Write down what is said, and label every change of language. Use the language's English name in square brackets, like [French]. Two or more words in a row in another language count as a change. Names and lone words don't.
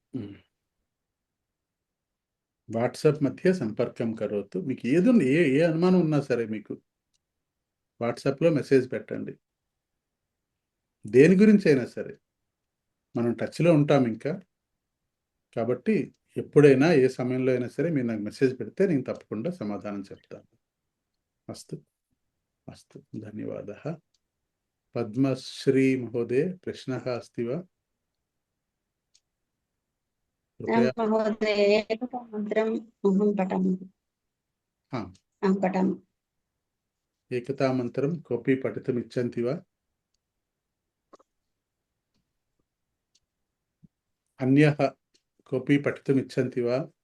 [Sanskrit] वाट्साप् मध्य संपर्कं करोतु [Telugu] మీకు ఏదైనా ఏ అనుమానం ఉన్నా సరే మీకు వాట్సాప్లో మెసేజ్ పెట్టండి దేని గురించి అయినా సరే మనం టచ్లో ఉంటాం ఇంకా కాబట్టి ఎప్పుడైనా ఏ సమయంలో అయినా సరే మీరు నాకు మెసేజ్ పెడితే నేను తప్పకుండా సమాధానం చెప్తాను [Sanskrit] अस्तु अस्तु धन्यवादः पद्मश्री महोदय प्रश्नः अस्ति वा महोदय एकतामन्त्रम् अहं पठामि अहं पठामि एकतामन्त्रं कोऽपि पठितुम् इच्छन्ति वा अन्यः कोऽपि पठितुम् इच्छन्ति वा